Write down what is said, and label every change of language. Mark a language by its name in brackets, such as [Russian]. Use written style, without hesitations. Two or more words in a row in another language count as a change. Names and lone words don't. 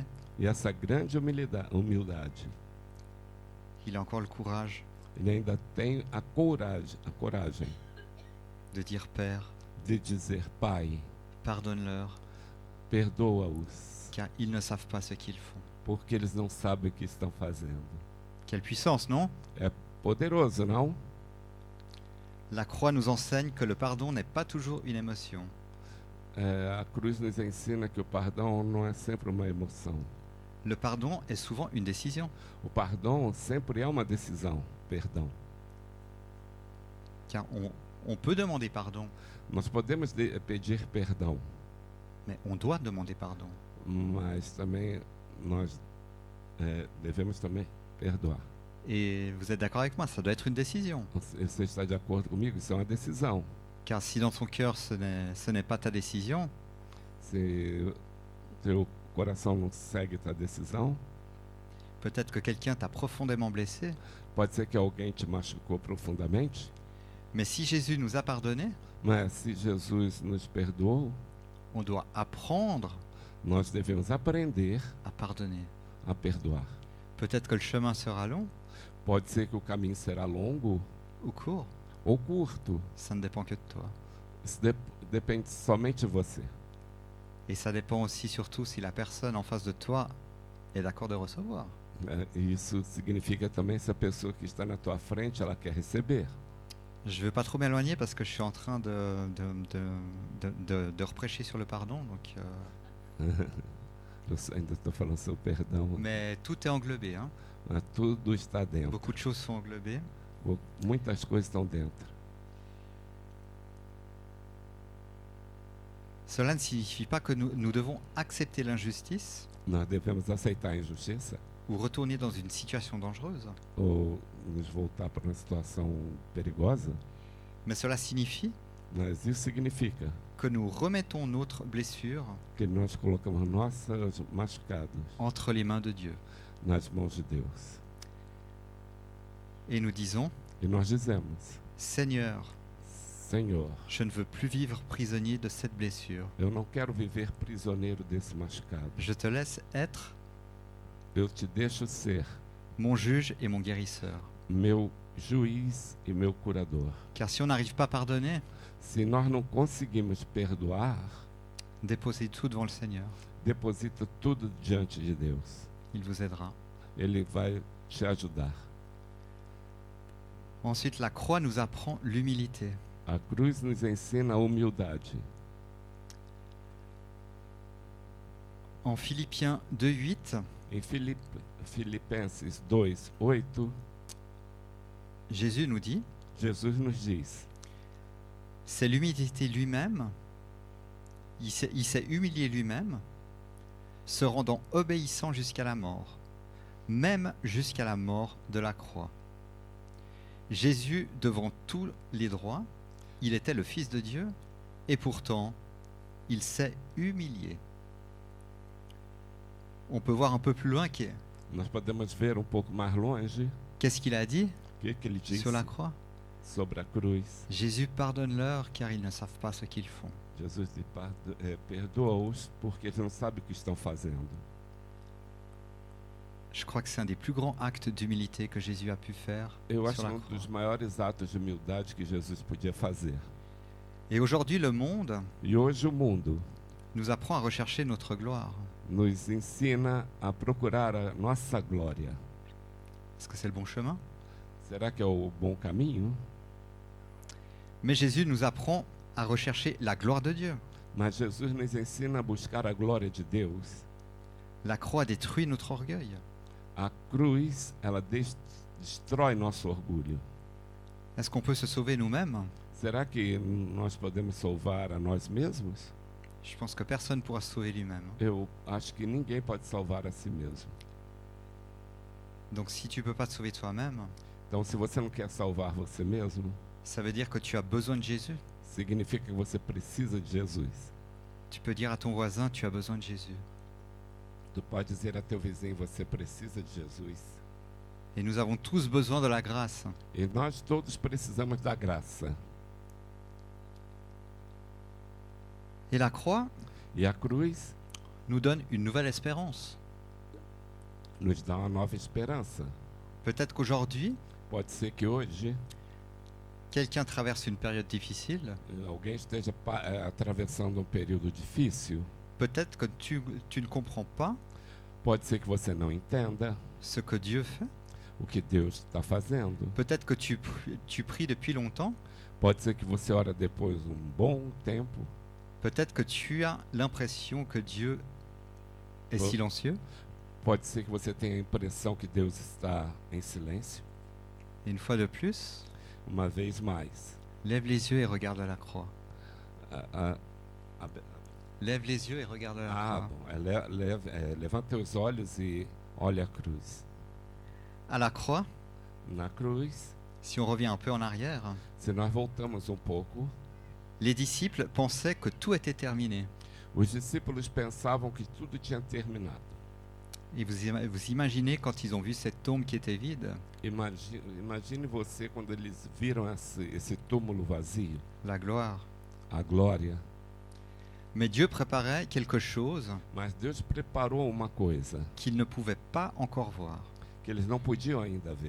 [Portuguese] E essa grande humildade, [French] il a encore le courage [Portuguese] ele ainda tem a coragem [French] de dire Père, [Portuguese] de dizer: Pai, [French] pardonne-leur, [Portuguese] perdoa-os, [French] car ils ne savent pas ce qu'ils font. [Portuguese] porque eles não sabem o que estão fazendo. [French] Quelle puissance, non? [Portuguese] É poderoso, não? [French] La croix nous enseigne que le pardon n'est pas toujours une émotion. [Portuguese] A cruz nos ensina que o perdão não é sempre uma emoção. [French] Le pardon est souvent une décision, [Portuguese] O perdão sempre é uma decisão. Perdão. [French] car on peut demander pardon, [Portuguese] Nós podemos pedir perdão, [French] mais on doit demander pardon. [Portuguese] mas também nós devemos também perdoar. [French] Et vous êtes d'accord avec moi, ça doit être une décision. [Portuguese] Você está de acordo comigo? Isso é uma decisão. [French] Car si dans ton cœur ce n'est pas ta décision, [Portuguese] Se teu coração não segue tua decisão, [French] peut-être que quelqu'un t'a profondément blessé, [Portuguese] pode ser que alguém te machucou profundamente, [French] mais si Jésus nous a pardonné, [Portuguese] mas se Jesus nos perdoou, [French] on doit apprendre [Portuguese] nós devemos aprender [French] à pardonner. [Portuguese] a perdoar. [French] Peut-être que le chemin sera long [Portuguese] Pode ser que o caminho será longo [French] ou court, [Portuguese] ou curto. [French] ça ne dépend que de toi. [Portuguese] Isso depende somente de você. [French] Et ça dépend aussi surtout si la personne en face de toi est d'accord de recevoir. [Portuguese] Isso significa também se a pessoa que está na tua frente ela quer receber. [French] Je ne veux pas trop m'éloigner parce que je suis en train de reprêcher sur le pardon, donc, [Portuguese] Eu ainda estou falando sobre perdão, [French] mais tout est englobé. Hein. [Portuguese] mas tudo está dentro. [French] Beaucoup de choses sont englobées. [Portuguese] Muitas coisas estão dentro. [French] Cela ne signifie pas que nous devons accepter l'injustice [Portuguese] nós devemos aceitar a injustiça [French] ou retourner dans une situation dangereuse, [Portuguese] ou nos voltar para uma situação perigosa, [French] mais cela signifie [Portuguese] mas isso significa [French] que nous remettons notre blessure [Portuguese] que nós colocamos nossos machucados [French] entre les mains de Dieu. [Portuguese] nas mãos de Deus. [French] Et nous disons, [Portuguese] E nós dizemos: [French] Seigneur, [Portuguese] Senhor, [French] je ne veux plus vivre prisonnier de cette blessure. [Portuguese] eu não quero viver prisioneiro desse machucado. [French] Je te laisse être [Portuguese] Eu te deixo ser [French] mon juge et mon guérisseur. [Portuguese] meu juiz e meu curador. [French] Car si on n'arrive pas à pardonner, [Portuguese] Se nós não conseguimos perdoar, [French] déposez tout devant le Seigneur. [Portuguese] deposita tudo diante de Deus. [French] Il vous aidera. [Portuguese] Ele vai te ajudar. [French] Ensuite, la croix nous apprend l'humilité. [Portuguese] A cruz nos ensina a humildade. [French] En Philippiens 2:8, [Portuguese] Em Filipenses 2:8, [French] Jésus nous dit, [Portuguese] Jesus nos diz: [French] c'est l'humilité lui-même, il s'est humilié lui-même, se rendant obéissant jusqu'à la mort, même jusqu'à la mort de la croix. Jésus, devant tous les droits, il était le Fils de Dieu, et pourtant, il s'est humilié. On peut voir un peu plus loin [Portuguese] Nós podemos ver pouco mais longe [French] qu'est-ce qu'il a dit [Portuguese] o que ele diz [French] sur la croix. [Portuguese] sobre a cruz. [French] Jésus pardonne-leur car ils ne savent pas ce qu'ils font. [Portuguese] Jesus diz: perdoa-os porque eles não sabem o que estão fazendo. [French] Je crois que c'est un des plus grands actes d'humilité que Jésus a pu faire [Portuguese] Eu acho [French] sur la [Portuguese] dos [French] croix. [Portuguese] maiores atos de humildade que Jesus podia fazer. [French] Et aujourd'hui, le monde [Portuguese] E hoje o mundo [French] nous apprend à rechercher notre gloire. [Portuguese] nos ensina a procurar a nossa glória. [French] Est-ce que c'est le bon chemin? [Portuguese] Será que é o bom caminho? [French] Mais Jésus nous apprend à rechercher la gloire de Dieu. [Portuguese] Mas Jesus nos ensina a buscar a glória de Deus. [French] La croix détruit notre orgueil. [Portuguese] A cruz, ela destrói nosso orgulho. [French] Est-ce qu'on peut se sauver nous-mêmes? [Portuguese] Será que nós podemos salvar a nós mesmos? [French] Je pense que personne ne pourra se sauver lui-même. [Portuguese] Eu acho que ninguém pode salvar a si mesmo. [French] Donc si tu ne peux pas te sauver toi-même, [Portuguese] Então, se você não quer salvar você mesmo, [French] ça veut dire que tu as besoin de Jésus. [Portuguese] significa que você precisa de Jesus. [French] Tu peux dire à ton voisin, tu as besoin de Jésus. [Portuguese] Tu pode dizer a teu vizinho: você precisa de Jesus. [French] Et nous avons tous besoin de la grâce. [Portuguese] E nós todos precisamos da graça. [French] Et la croix [Portuguese] E a cruz [French] nous donne une nouvelle espérance. [Portuguese] nos dá uma nova esperança. [French] Peut-être qu'aujourd'hui, [Portuguese] Pode ser que hoje [French] quelqu'un traverse une période difficile. [Portuguese] alguém esteja atravessando período difícil. [French] Peut-être que tu ne comprends pas [Portuguese] Pode ser que você não entenda [French] ce que Dieu fait. [Portuguese] o que Deus está fazendo. [French] Peut-être que tu pries depuis longtemps. [Portuguese] Pode ser que você ora depois bom tempo. [French] Peut-être que tu as l'impression que Dieu est Oh. silencieux. [Portuguese] Pode ser que você tenha a impressão que Deus está em silêncio. [French] Et une fois de plus, [Portuguese] Uma vez mais, [French] lève les yeux et regarde la croix. a- a- Lève les yeux et regarde la croix. [Portuguese] bom, levanta os olhos e olha a cruz. [French] À la croix, [Portuguese] Na cruz, [French] si on revient un peu en arrière, [Portuguese] se nós voltamos pouco, [French] les disciples pensaient que tout était terminé. [Portuguese] os discípulos pensavam que tudo tinha terminado. [French] Et vous imaginez quand ils ont vu cette tombe qui était vide, [Portuguese] Imagine você quando eles viram esse túmulo vazio, [French] la gloire. [Portuguese] a glória. [French] Mais Dieu préparait quelque chose [Portuguese] Mas Deus preparou uma coisa [French] qu'ils ne pouvaient pas encore voir. [Portuguese] que eles não podiam ainda ver.